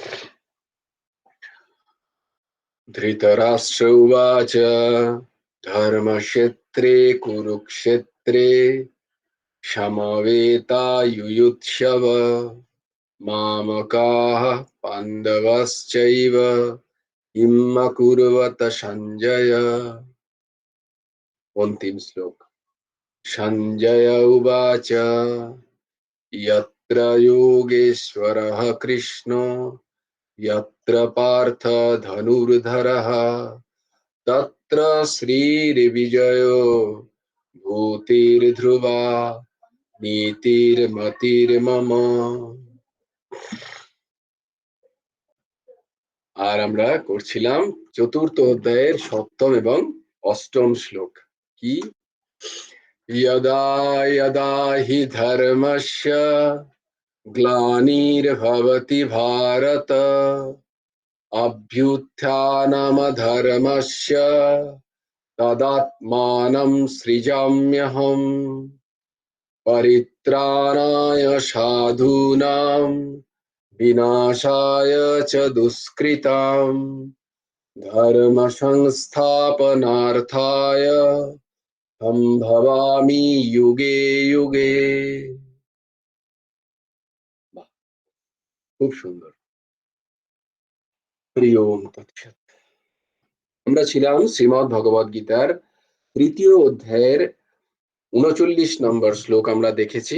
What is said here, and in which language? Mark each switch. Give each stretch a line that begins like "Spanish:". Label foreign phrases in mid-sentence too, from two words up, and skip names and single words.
Sanskrit: ধৃতরাষ্ট্র উবাচ ধর্মক্ষেত্রে কুরুক্ষেত্রে সমবেতায়ুয়ুৎসব মামকাঃ পাণ্ডবশ্চৈব কিম অকুর্বত সঞ্জয়।
Bangla: অন্তিম শ্লোক।
Sanskrit: সঞ্জয় উবাচ यत्र योगेश्वरः कृष्णो यत्र पार्थ धनुर्धरः तत्र श्रीर्विजयो भूतिर्ध्रुवा নীতির্মতির্মম।
Bangla: আর আমরা করছিলাম চতুর্থ অধ্যায়ের সপ্তম এবং অষ্টম শ্লোক। কি?
Sanskrit: यदा यदा हि धर्मस्य ग्लानिर्भवति भारत अभ्युत्थानमधर्मस्य तदात्मानं सृजाम्यहम् परित्राणाय साधूनां विनाशाय च दुष्कृतां धर्म संस्थापनार्थाय সম্ভবামি যুগে যুগে।
Bangla: খুব সুন্দর।
Sanskrit: হরি ওম তৎসৎ।
Bangla: আমরা ছিলাম শ্রীমদ্ ভগবদ গীতার তৃতীয় অধ্যায়ের 39 নম্বর শ্লোক আমরা দেখেছি।